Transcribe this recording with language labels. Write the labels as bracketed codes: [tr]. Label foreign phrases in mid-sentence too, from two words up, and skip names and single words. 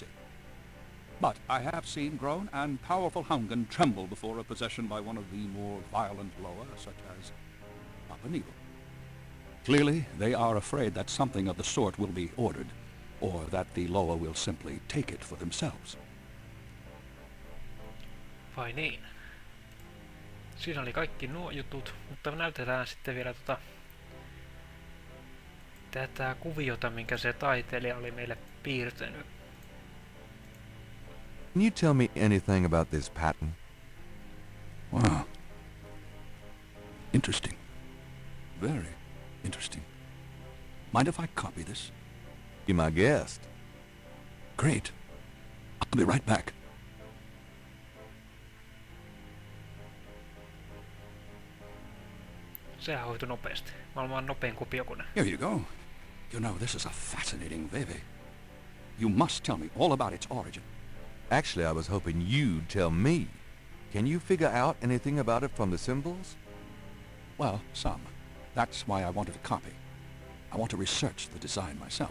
[en] But I have seen grown and powerful Hungan tremble before a possession by one of the more violent Loa, such as Papa Needle. Clearly, they are afraid that something of the sort will be ordered, or that the Loa will simply take it for themselves. [fi] Vai niin? Siinä oli kaikki nuo jutut, mutta näytetään sitten vielä tätä kuviota, minkä se taiteilija oli meille piirtänyt. [en] Can you tell me anything about this pattern? Wow. Interesting. Very interesting. Mind if I copy this? Be my guest. Great. I'll be right back. [fi] Sehän hoitui nopeasti. Maailman nopein kopiokone. [en] Here you go. You know, this is a fascinating veve. You must tell me all about its origin. Actually, I was hoping you'd tell me. Can you figure out anything about it from the symbols? Well, some. That's why I wanted a copy. I want to research the design myself.